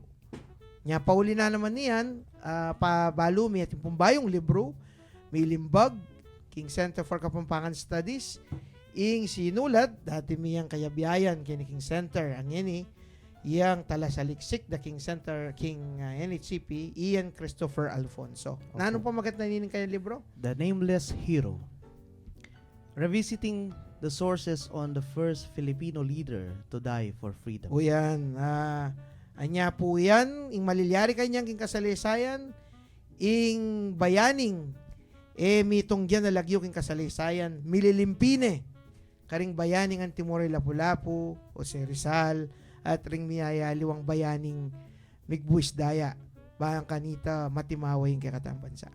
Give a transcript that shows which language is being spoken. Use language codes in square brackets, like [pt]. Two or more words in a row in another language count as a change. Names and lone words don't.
[pam] Nya pauli na naman niyan, pabalumi at yung pumbayong libro, may limbag, King Center for Kapampangan Studies, ing sinulat, dati miyang kayabiyayan, King Center, ang yun iyang talasaliksik, the King Center, King NHCP, Ian Christopher Alfonso. Okay. Nanong pamagat na nining kayang libro? The Nameless Hero. Revisiting the sources on the first Filipino leader to die for freedom. O yan, anya po yan, ing malilyari kanyang king kasalisayan, ing bayaning, mitong yan nalagyo king kasalisayan, mililimpine, karing bayaning ang Timore Lapu-Lapu, o si Rizal, at ring miyayaliwang bayaning migbuis daya, bahang kanita matimaway yung kakatang bansa.